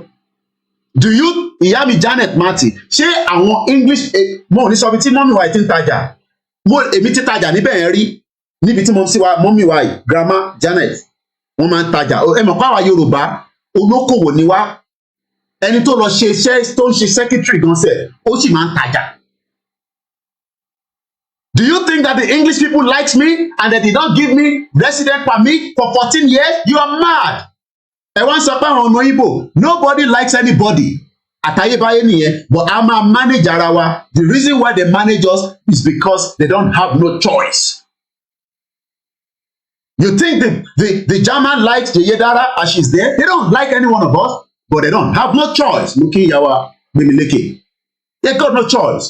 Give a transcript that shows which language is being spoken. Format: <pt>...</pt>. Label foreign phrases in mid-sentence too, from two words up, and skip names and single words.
<en>Do you</en> <yo>ìyá mi Janet Marty ṣé àwọn English mo ò ní sọ bí tí mọ́mí wa ti ń tajà èmi ti tajà níbẹ̀ yẹn rí níbi tí mọ́mí wa yìí grandma Janet wọ́n máa ń tajà ẹ mọ̀ pé àwa Yorùbá olókòwò ni wá ẹni tó lọ ṣe iṣẹ́ tó ń ṣe secretary gan sẹ̀ ó sì máa ń tajà.</yo> <en>Do you think that the English people likes me and that they don't give me resident permit for 14 years? You are mad.</en> <yo>Ẹ wá ń sọ pé àwọn ọmọ Igbo</yo> <en>nobody likes anybody.</en> <yo>Àtayébáyé nìyẹn but a máa manage ara wa.</yo> <en>The reason why they manage us is because they don't have no choice. You think the German likes the Yedara as she's there? They don't like any one of us, but they don't have no choice. Muki Yawa Mimileke. They got no choice.</en>